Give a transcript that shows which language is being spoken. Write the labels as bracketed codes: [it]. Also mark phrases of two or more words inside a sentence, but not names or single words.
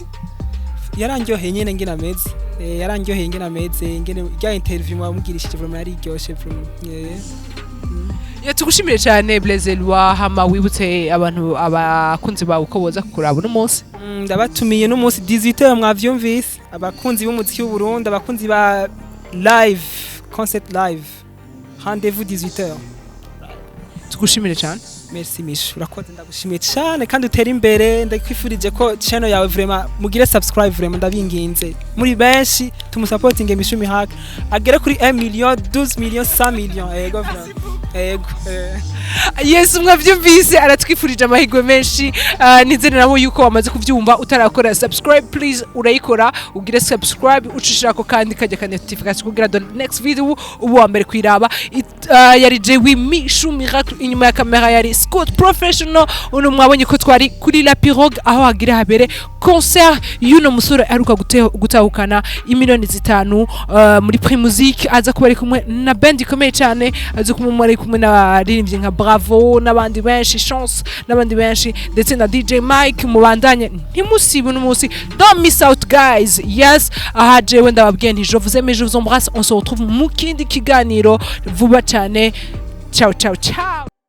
[rn] yarangyoheye nyene ngina meze yarangyoheye ngina meze ngene rya interview mwamugirishije vraiment yari ryoshe vraiment tugushimire cyane blazer wa hama wibutse abantu abakunzi bawe uko boza kuraba no munsi ndabatumiye no munsi 18h mwavyumvise abakunzi b'umuziki w'u Burundi abakunzi ba [en] live concert live rendez-vous [rn] 18h tugushimire cyane merci Mish urakoze ndagushimiye cyane kandi utera imbere ndakwifurije ko channel yawe vraiment mugire subscribe vraiment ndabinginze muri benshi tumusupportinge Mishumi hack agere kuri 1 million 12 million 100 million ego ego Yesu mwavyumvise aratwifurije amahirwe menshi nizere nabo yuko wamaze kuvyumva utarakora subscribe please urayikora ugire subscribe ucishirako kandi kajya notification kugira [en] the next video [rn] ubu wa mbere kwiraba yari Mishumi hack inyuma ya kamera yari Scott Professional. Uno mwabonye ko twari kuri La Pirogue aho hagira habere concert y'uno musore aruka gutahukana imiliyoni 5 muri Primusic. Aza kuba ari kumwe na band ikomeye cyane, aza kumwe ari kumwe n'abaririmbyi nka Bravo n'abandi benshi, Chance n'abandi benshi, ndetse na DJ Mike. Mubandanye ntimusibe n'umunsi, [en] don't miss out guys. [rn] Yes, aha jewe ndababwiye nti [fr] je vous aime, je vous embrasse. On se retrouve [rn] mu kindi kiganiro vuba cyane. [it] Ciao ciao ciao.